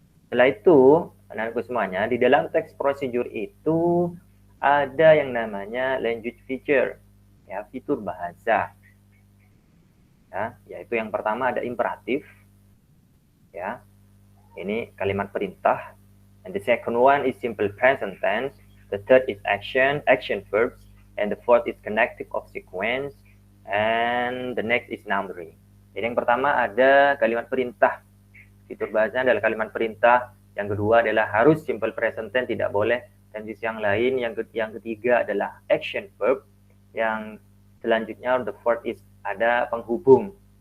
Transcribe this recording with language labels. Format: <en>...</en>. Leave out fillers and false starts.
<id>Setelah itu, anak-anakku semuanya, di dalam teks procedure itu ada yang namanya language feature, ya fitur bahasa. Ya, yaitu yang pertama ada imperatif, ya. Ini kalimat perintah.</id> <en>And the second one is simple present tense. The third is action verbs. And the fourth is connective of sequence, and the next is numbering.</en> <id>Jadi yang pertama ada kalimat perintah. Fitur bahasanya adalah kalimat perintah. Yang kedua adalah harus simple present tense, tidak boleh tenses yang lain. Yang ketiga adalah action verb. Yang selanjutnya</id> <en>the fourth is</en> <id>ada penghubung.</id>